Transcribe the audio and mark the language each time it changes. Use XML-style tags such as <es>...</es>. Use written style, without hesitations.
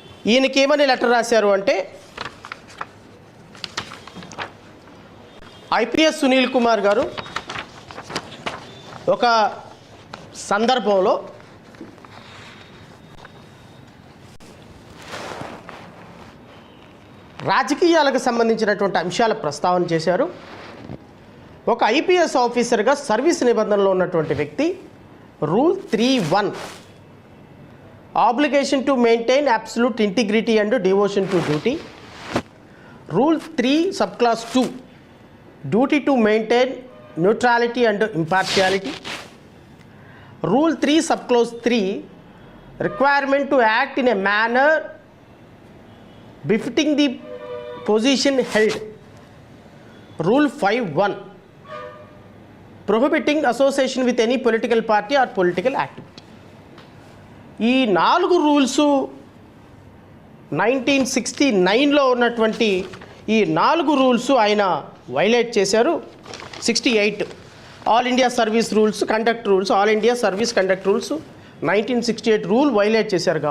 <te>ఈయనకి ఏమని లెటర్ రాశారు అంటే, ఐపీఎస్ సునీల్ కుమార్ గారు ఒక సందర్భంలో రాజకీయాలకు సంబంధించినటువంటి అంశాల ప్రస్తావన చేశారు. ఒక ఐపీఎస్ ఆఫీసర్గా సర్వీస్ నిబంధనలో ఉన్నటువంటి వ్యక్తి</te> <en>Rule 3(1) obligation to maintain absolute integrity and devotion to duty, rule 3 sub clause 2 duty to maintain neutrality and impartiality. Rule 3 subclause 3, requirement to act in a manner befitting the position held. Rule 5.1, prohibiting association with any political party or political activity.</en> <te>ఈ 4 rules 1969లో ఉన్నటువంటి ఈ 4 rules ఆయన violate చేశారు. 68 all India service rules, conduct rules, all India service conduct rules 1968 rule violate చేశారు.</te>